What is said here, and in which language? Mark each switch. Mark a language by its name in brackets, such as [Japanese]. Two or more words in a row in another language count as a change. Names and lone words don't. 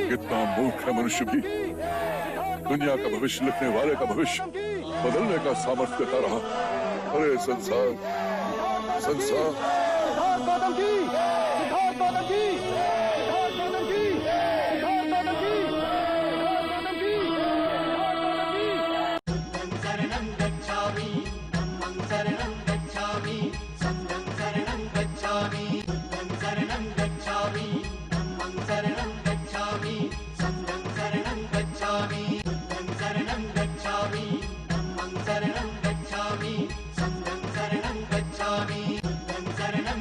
[Hindi] कितना मूर्ख है मनुष्य भी। दुनिया का भविष्य लिखने वाले का भविष्य बदलने का सामर्थ्य देता रहा। अरे संसार, संसार। सिद्धार्थ गौतम की, सिद्धार्थ गौतम की, सिद्धार्थ गौतम की, सिद्धार्थ गौतम की, सिद्धार्थ गौतम की, सिद्धार्थ गौतम की। [Pali] शरणं गच्छामि, धम्मं शरणं गच्छामि, संघं शरणं गच्छामि, बुद्धं शरणं गच्छामि, धम्मं शरणं गच्छामि, संघं शरणं गच्छामि, बुद्धं शरणं गच्छामि, धम्मं शरणं गच्छामि, संघं शरणं गच्छामि, बुद्धं शरणं